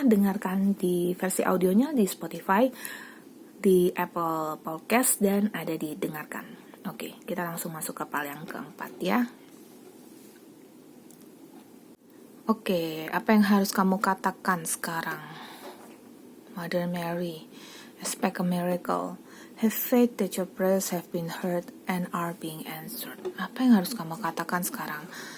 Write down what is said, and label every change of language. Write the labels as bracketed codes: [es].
[id] Dengarkan di versi audionya di Spotify, di Apple Podcast, dan ada di Dengarkan. Oke, kita langsung masuk ke pal yang keempat ya. Oke, apa yang harus kamu katakan sekarang? [en] Mother Mary, expect a miracle. Have faith that your prayers have been heard and are being answered. [id] Apa yang harus kamu katakan sekarang?